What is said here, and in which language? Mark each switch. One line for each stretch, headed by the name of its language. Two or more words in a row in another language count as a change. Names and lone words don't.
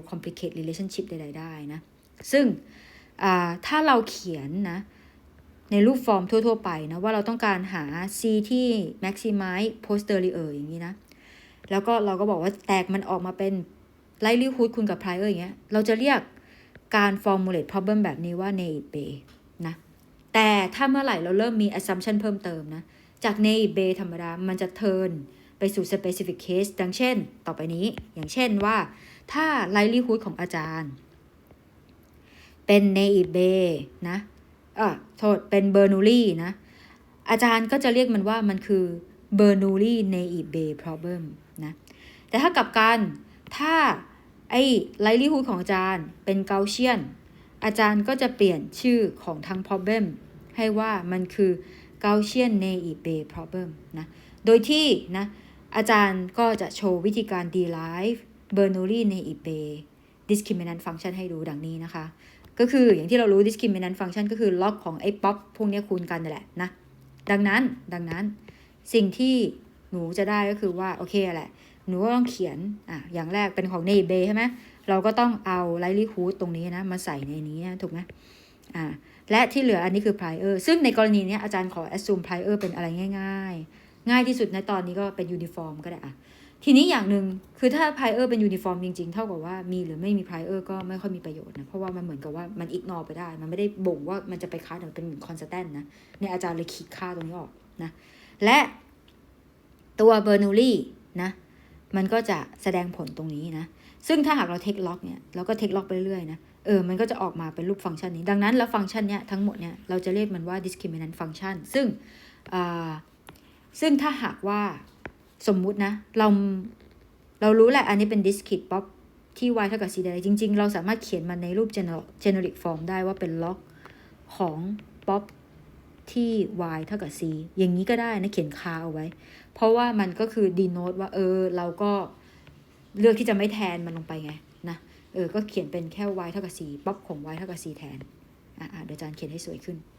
English: complicate relationship
Thai: ใดๆได้นะซึ่งถ้าเราเขียนนะในรูปฟอร์มทั่วๆไปนะว่าเราต้องการหา c ที่
English: maximize posterior
Thai: อย่างนี้นะแล้วก็เราก็บอกว่าแตกมันออกมาเป็น likelihood คูณกับ prior อย่างเงี้ยเราจะเรียกการ
English: formulate problem
Thai: แบบนี้ว่า
English: naive Bayes
Thai: นะแต่ถ้าเมื่อไหร่เราเริ่มมี assumption เพิ่มเติมนะจาก
English: naive Bayes
Thai: ธรรมดา มันจะ turn ไปสู่
English: specific case
Thai: ดังเช่นต่อไปนี้อย่างเช่นว่าถ้า likelihood ของอาจารย์เป็น
English: naive Bayes
Thai: นะเป็น Bernoulli นะอาจารย์ก็จะเรียกมันว่ามันคือ
English: Bernoulli naive Bayes problem
Thai: นะแต่ถ้ากลับกันถ้าไอ้ likelihood ของอาจารย์เป็น Gaussian อาจารย์ก็จะเปลี่ยนชื่อของทั้ง problem ให้ว่ามันคือ
English: Gaussian naive Bayes problem
Thai: นะโดยที่นะอาจารย์ก็จะโชว์วิธีการ
English: derive Bernoulli naive Bayes discriminant function
Thai: ให้ดูดังนี้นะคะ ก็คืออย่างที่เรารู้
English: discriminant function
Thai: ก็คือล็อกของไอ้ป๊อปพวกนี้คูณกันนั่นแหละนะดังนั้นสิ่งที่หนูจะได้ก็คือว่าโอเคแหละหนูก็ต้องเขียนอย่างแรกเป็นของ
English: naive Bayes
Thai: ใช่ไหมเรา ก็ต้องเอา likelihood ตรงนี้นะมาใส่ในนี้ถูกไหมและที่เหลืออันนี้คือ prior ซึ่งในกรณีนี้อาจารย์ขอ
English: assume prior
Thai: เป็นอะไรง่ายที่สุดในตอนนี้ ก็เป็น uniform ก็ได้ทีนี้อย่างหนึ่งคือถ้า prior เป็น uniform จริงๆเท่ากับว่ามีหรือไม่มี prior ก็ไม่ค่อยมีประโยชน์นะเพราะว่ามันเหมือนกับว่ามัน ignore ไปได้มันไม่ได้บ่งว่ามันจะไปค้าเป็นเหมือน constant นะเนี่ยอาจารย์เลยขีดค่าตรงนี้ออกนะและตัว Bernoulli นะมันก็จะแสดงผลตรงนี้นะซึ่งถ้าหากเรา
English: take log
Thai: เนี่ยเราก็
English: take log
Thai: ไปเรื่อยๆนะมันก็จะออกมาเป็นรูปฟังก์ชันนี้ดังนั้นแล้วฟังก์ชันเนี้ยทั้งหมดเนี่ยเราจะเรียกมันว่า
English: discriminant function
Thai: ซึ่งถ้าหากว่าสมมุตินะเรารู้แหละอันนี้เป็น
English: discrete pop
Thai: ที่ y เท่ากับ c ได้จริงๆเราสามารถเขียนมันในรูป
English: generic form
Thai: ได้ว่าเป็น log ของ pop ที่ y เท่ากับ c อย่างนี้ก็ได้นะเขียนคาเอาไว้เพราะว่ามันก็คือ denote ว่าเราก็เลือกที่จะไม่แทนมันลงไปไงนะก็เขียนเป็นแค่ y เท่ากับ c pop ของ y เท่ากับ c แทนเดี๋ยวอาจารย์เขียนให้สวยขึ้น